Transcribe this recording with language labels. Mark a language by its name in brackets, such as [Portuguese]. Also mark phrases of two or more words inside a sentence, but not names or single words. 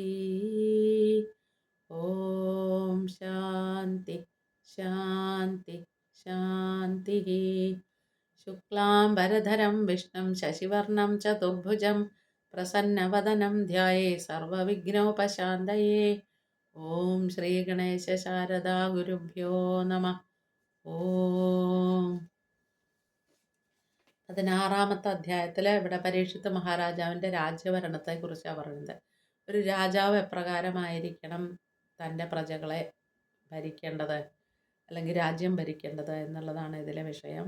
[Sanskrit] ॐ शान्ति शान्ति शान्तिः। शुक्लाम्बरधरं विष्णुं शशिवर्णं चतुर्भुजं प्रसन्नवदनं ध्यायेत् सर्वविघ्नोपशान्तये। ഓം ശ്രീ ഗണേശ ശാരദാ ഗുരുഭ്യോ നമ. ഓം. [Malayalam] 16-ാമത്തെ അധ്യായത്തിൽ ഇവിടെ പരീക്ഷിത്ത് മഹാരാജാവിൻ്റെ രാജ്യഭരണത്തെക്കുറിച്ചാണ് പറയുന്നത്. ഒരു രാജാവ് എപ്രകാരമായിരിക്കണം തൻ്റെ പ്രജകളെ ഭരിക്കേണ്ടത്, അല്ലെങ്കിൽ രാജ്യം ഭരിക്കേണ്ടത് എന്നുള്ളതാണ് ഇതിലെ വിഷയം.